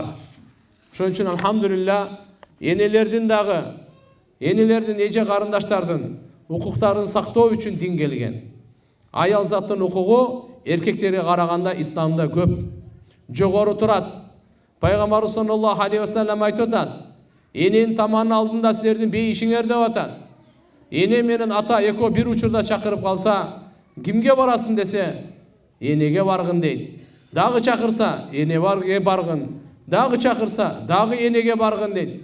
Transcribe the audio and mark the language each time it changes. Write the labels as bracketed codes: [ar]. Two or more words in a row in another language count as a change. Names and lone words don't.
[ky] Ошон үчүн алхамдулилла энелердин дагы, энелердин, эже карындаштардын укуктарын сактоо үчүн дин келген. Аял заттын укугу эркектерге караганда исламда көп, жогору турат. Пайгамбарыбыз [ar] صلى الله عليه وسلم [ky] айтып атат: "Эненин таманын алдында силердин бейишиңер" деп атат. Эне менен ата экөө бир учурда чакырып калса, кимге барасың десе, энеге баргын дейт. Дагы чакырса, эне баргын. Дагы чакырса, дагы энеге баргын дейт.